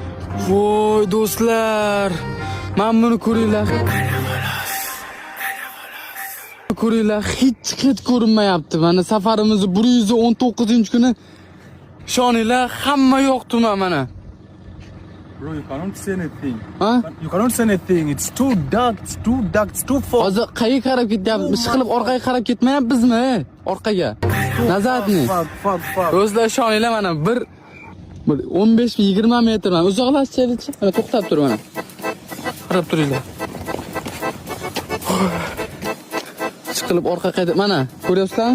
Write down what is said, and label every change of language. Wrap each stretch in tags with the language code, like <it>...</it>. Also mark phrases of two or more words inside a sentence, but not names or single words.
<uz>Voy do'stlar, men buni ko'ringlar. Ko'ringlar, hech ko'rinmayapti. Mana safarimiz 119-kuni. Ishoninglar, hamma yo'qtimi mana.</uz> <en>Bro, you cannot see anything.</en> <uz>Ha?</uz> <en>You cannot see anything. It's too dark. It's too dark. It's too fog.</en> <uz>Hozir qayerga qarab ketyapmiz? Ishqilib orqaga qarab ketmayapmizmi? Orqaga. Nazoratni. Fog. Do'stlar, ishoninglar mana bir 15-20 metr mana uzoqlashaylik. Mana to'xtab tur mana. Qarab turinglar. Chiqilib orqaga qaytib mana, ko'ryapsizlarmi?</uz>